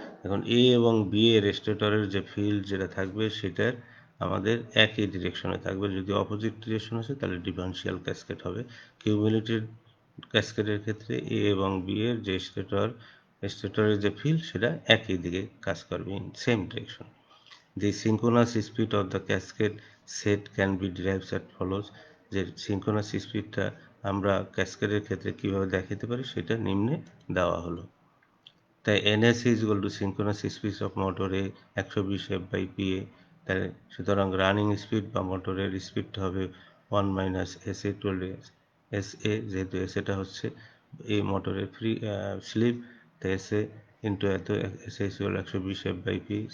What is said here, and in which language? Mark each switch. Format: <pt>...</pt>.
<bn>এখন এ এবং বি এর স্টেটরের যে ফিল্ড যেটা থাকবে সেটার আমাদের একই ডিরেকশনে থাকবে। যদি অপোজিট ডিরেকশন আছে তাহলে ডিফারেনশিয়াল ক্যাসকেড হবে। কিউমুলেটিভ ক্যাসকেডের ক্ষেত্রে এ এবং বি এর যে স্টেটরের যে ফিল্ড সেটা একই দিকে কাজ করবে, in same direction.</bn> <en>The synchronous speed of the cascade set can be derived as follows.</en> <bn>যে সিনক্রোনাস স্পিডটা আমরা ক্যাসকেডের ক্ষেত্রে কীভাবে দেখাতে পারি সেটা নিম্নে দেওয়া হলো। তাই</bn> <en>NS is equal to synchronous speed of motor A 120 F by PA।</en> <bn>তাই সুতরাং রানিং স্পিড বা মোটরের স্পিডটা হবে 1 মাইনাস SA টুয়েলভ SA, যেহেতু এসএটা হচ্ছে এই মোটরের স্লিপ, তাই এসএ ইন্টু এত SA equal 120 F by P।</bn>